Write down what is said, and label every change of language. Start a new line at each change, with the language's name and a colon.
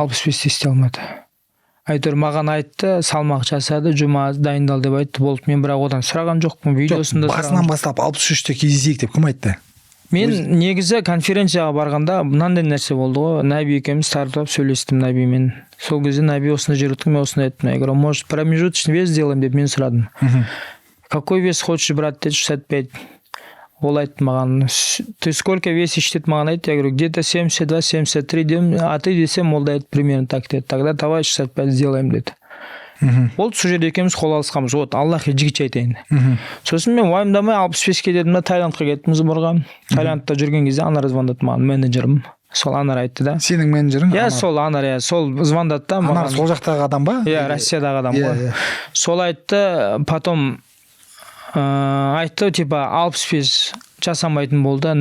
Kazakh: 65-те істей алмады. Әйтеуір маған айтты, салмақ жасады, жұма дайындал деп айтты, болды. Мен бірақ одан сұраған жоқпын, видеосында сұраған. Басынан бастап 63-те кездесейік деп кім айтты? Мен негізі конференцияға барғанда мынандай нәрсе болды ғой. Наби екеуміз тартып сөйлестім Набимен. Сол кезде Наби осында жүрді, мен осында айттым.
Russian: Я говорю, может, промежуточный вес сделаем
Kazakh: деп мен сұрадым.
Russian: Какой вес хочешь брать?
Kazakh: Деді 65. Ол айтты маған,
Russian: ты сколько весишь
Kazakh: деді маған айтты.
Russian: Я говорю, где-то 72, 73
Kazakh: дедім,
Russian: а ты
Kazakh: десем, ол да айтты
Russian: примерно так деді. Тогда давай 65 сделаем
Kazakh: деді. Болды, сол жерде екеуміз қол алысқанбыз. Вот, Аллахқа жігітше айтайын. Сосын мен уайымдамай 65-ке дедім да, Таиландқа кеттім сборға. Таиландта жүрген кезде Анар звондады маған, менеджерім. Сол Анар айтты да. Сенің менеджерің? Иә, сол Анар, иә, сол звондады да маған. Анар сол жақтағы адам ба? Иә, Россиядағы адам ғой. Сол айтты, потом айтты, типа 65 жасамайтын болды.